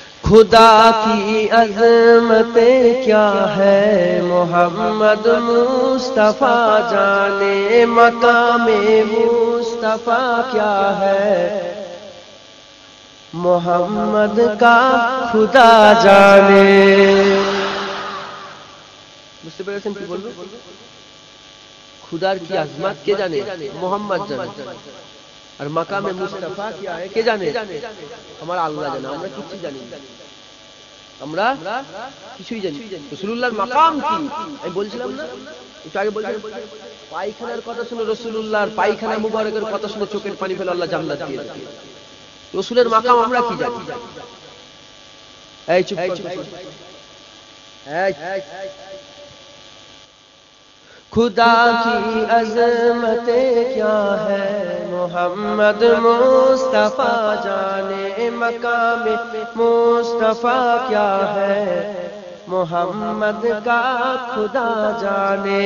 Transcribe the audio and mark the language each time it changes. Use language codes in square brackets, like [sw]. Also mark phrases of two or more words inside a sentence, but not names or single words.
[ur] خدا کی عظمتیں کیا ہے، محمد مصطفیٰ جانے مقام مصطفیٰ کیا ہے، محمد کا خدا جانے. [bn] বুঝতে পেরেছেন কি বলবো? খুদার কি আজমত কে জানে? মোহাম্মদ জানে. আর [ur] مقام مصطفیٰ کیا ہے [bn] কে জানে? আমার আল্লাহ জানে. আমরা কিছু জানি না, আমরা কিছুই জানি না. রাসূলুল্লাহর মাকাম কি আমি বলছিলাম না একটু আগে, বলছিলাম পায়খানার কথা শুনে, রাসূলুল্লাহর পায়খানা মুবারকের কথা শুনে চোখের পানি ফেলে আল্লাহ জান্নাত দিয়ে দেন. রাসূলের মাকাম আমরা কি জানি? এই চুপ কর. [ur] خدا کی عظمتیں کیا ہے، محمد مصطفیٰ جانے مقام مصطفیٰ کیا ہے، محمد کا خدا جانے.